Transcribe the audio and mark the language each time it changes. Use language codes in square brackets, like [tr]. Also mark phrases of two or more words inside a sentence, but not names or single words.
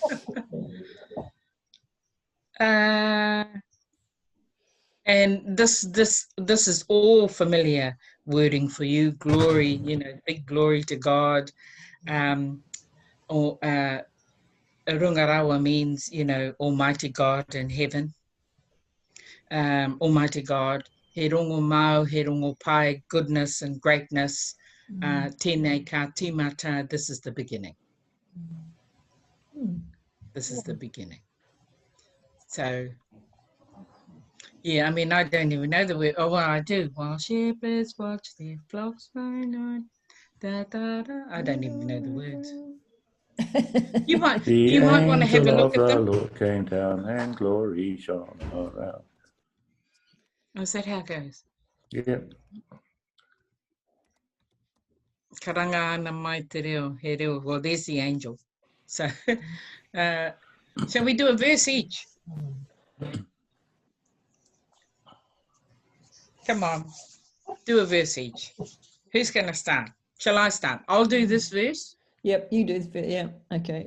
[en] And this is all familiar wording for you. Glory, you know, big glory to God. Or Rungarawa means, you know, Almighty God in heaven. Almighty God. [mi] He rongo mau, he rongo pai, [en] goodness and greatness. [mi] Tēnei ka tīmata, [en] this is the beginning. This is the beginning. So, yeah, I mean, I don't even know the word. Oh, well, I do. While shepherds watch their flocks by night. Da, da, da. I don't even know the words. You might want to have a look at them. The Lord came down and glory shone around. Oh, is that how it goes? Yeah. [mi] Karanga ana mai te reo, he reo. [en] Well, there's the angel. So, shall we do a verse each? Come on, do a verse each. Who's going to start? Shall I start? I'll do this verse. Yep, you do. Yeah, okay.